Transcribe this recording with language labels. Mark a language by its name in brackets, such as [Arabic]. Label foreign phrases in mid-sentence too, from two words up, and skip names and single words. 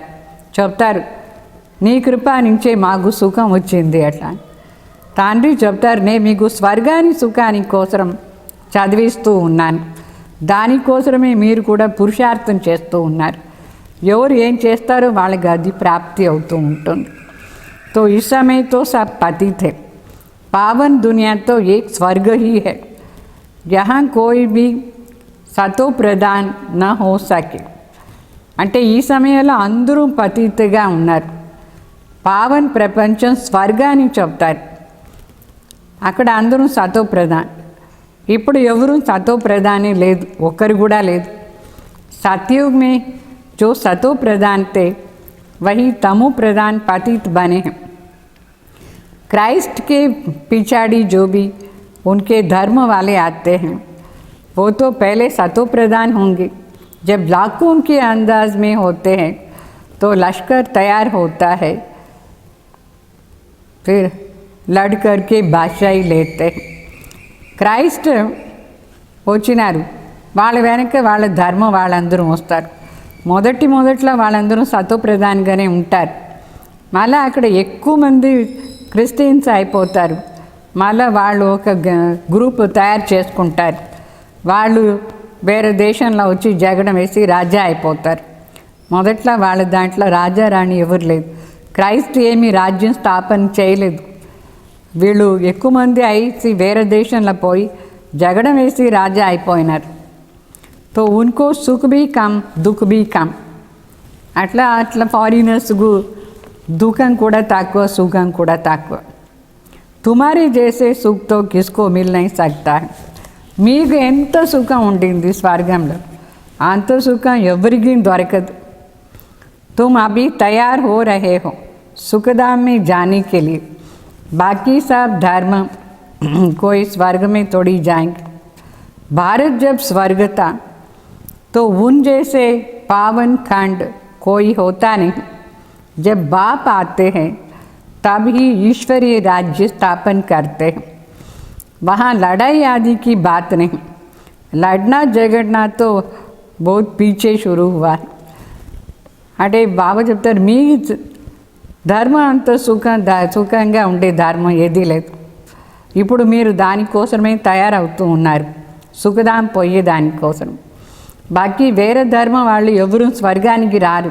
[Telugu] చెప్తారు నీ కృపా నుంచే మాకు సుఖం వచ్చింది అట్లా. తండ్రి చెప్తారు, నేను మీకు స్వర్గాన్ని సుఖాని కోసం చదివిస్తూ ఉన్నాను, దానికోసమే మీరు కూడా పురుషార్థం చేస్తూ ఉన్నారు. ఎవరు ఏం చేస్తారో వాళ్ళకి అది ప్రాప్తి అవుతూ ఉంటుంది. [Hindi] तो इस समय तो सब पतित है, पावन दुनिया तो एक स्वर्ग ही है, यहाँ कोई भी सतो प्रधान न हो सके. [Telugu] అంటే ఈ సమయంలో అందరూ పతితగా ఉన్నారు. పావన్ ప్రపంచం స్వర్గాన్ని చెప్తారు. అక్కడ అందరూ సతో ప్రధాన్. ఇప్పుడు ఎవరు సతో ప్రధానే లేదు, ఒక్కరు కూడా లేదు. [Hindi] सतयुग में जो सतो प्रधान थे वही तमो प्रधान पतित बने हैं. क्राइस्ट के पिछाड़ी जो भी उनके धर्म वाले आते हैं वो तो पहले सतो प्रधान होंगे. जब लाखों के अंदाज में होते हैं तो लश्कर तैयार होता है, फिर लड़ कर के बादशाही लेते हैं. [Telugu] క్రైస్ట్ వచ్చినారు, వాళ్ళ వెనక వాళ్ళ ధర్మం వాళ్ళందరూ వస్తారు. మొదట్లో వాళ్ళందరూ సతోప్రధాన్గానే ఉంటారు. మళ్ళీ అక్కడ ఎక్కువ మంది క్రిస్టియన్స్ అయిపోతారు. మళ్ళీ వాళ్ళు ఒక గ్రూప్ తయారు చేసుకుంటారు. వాళ్ళు వేరే దేశంలో వచ్చి జగడం వేసి రాజా అయిపోతారు. మొదట్లో వాళ్ళ దాంట్లో రాజా రాణి ఎవరు లేదు. క్రైస్ట్ ఏమీ రాజ్యం స్థాపన చేయలేదు. వీళ్ళు ఎక్కువ మంది అయి వేరే దేశంలో పోయి జగడం వేసి రాజా అయిపోయినారు. [Hindi] तो उनको सुख भी कम दुख भी कम. [Telugu] అట్లా ఫారినర్స్కు దుఃఖం కూడా తక్కువ, సుఖం కూడా తక్కువ. [Hindi] तुमारी चेसे सुखतो किसको मिल नहीं सकता है. [Telugu] మీకు ఎంత సుఖం ఉండింది స్వర్గంలో, అంత సుఖం ఎవరికి దొరకదు. [Hindi] तुम अभी तैयार हो रहे हो सुखधाम में जाने के लिए. बाकी सब धर्म कोई स्वर्ग में तोड़ी जाएंगे. भारत जब स्वर्ग था तो उन जैसे पावन खंड कोई होता नहीं. जब बाप आते हैं तब ही ईश्वरीय राज्य स्थापन करते हैं. वहाँ लड़ाई आदि की बात नहीं. लड़ना झगड़ना तो बहुत पीछे शुरू हुआ है. [Telugu] అంటే బాబా చెప్తారు, మీ ధర్మం అంత సుఖంగా ఉండే ధర్మం ఏదీ లేదు. ఇప్పుడు మీరు దానికోసమే తయారవుతూ ఉన్నారు, సుఖదాం పోయే దానికోసం. బాకీ వేరే ధర్మం వాళ్ళు ఎవరు స్వర్గానికి రారు.